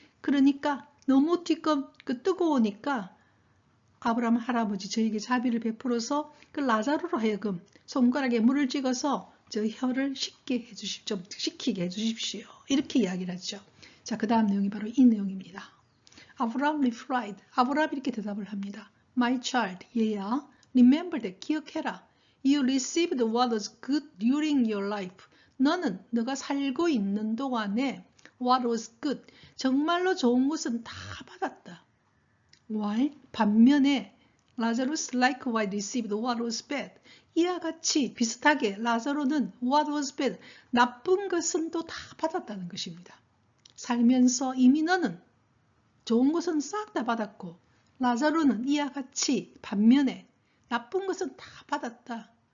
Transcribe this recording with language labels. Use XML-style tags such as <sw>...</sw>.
<ko>그러니까 너무 뜨거우니까 아브라함 할아버지 저에게 자비를 베풀어서 그 라자로로 하여금 손가락에 물을 찍어서 저 혀를 식게 해주십시오. 이렇게 이야기를 하죠. 자, 그 다음 내용이 바로 이 내용입니다. 아브라함</ko> <en>replied.</en> <ko>아브라함이 이렇게 대답을 합니다.</ko> <en>My child,</en> <ko>얘야,</ko> <en>remember that,</en> <ko>기억해라.</ko> <en>You received what was good during your life.</en> <ko>너는 너가 살고 있는 동안에</ko> <en>what was good,</en> <ko>정말로 좋은 것은 다 받았다.</ko> <en>While</en> <ko>반면에</ko> <en>Lazarus likewise received what was bad.</en> <ko>이와 같이 비슷하게 라자로는</ko> <en>what was bad,</en> <ko>나쁜 것은 또 다 받았다는 것입니다. 살면서 이미 너는 좋은 것은 싹 다 받았고 라자로는 이와 같이 반면에 나쁜 것은 다 받았다.</ko>